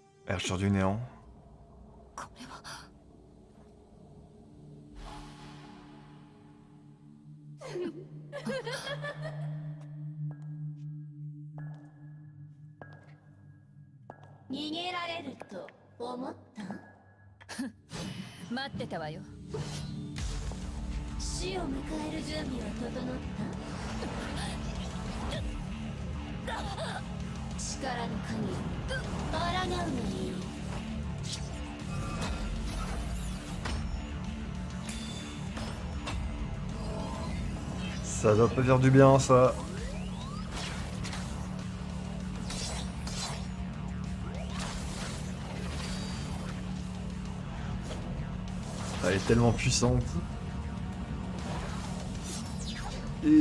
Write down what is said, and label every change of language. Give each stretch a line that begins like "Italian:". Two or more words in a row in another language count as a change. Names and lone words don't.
French: Archer du néant.
Japanese: これは逃げられると思った？待ってたわよ。死を迎える準備は整った？力の限り抗うがいい。
French: Ça doit pas faire du bien, ça. Elle est tellement puissante. Et...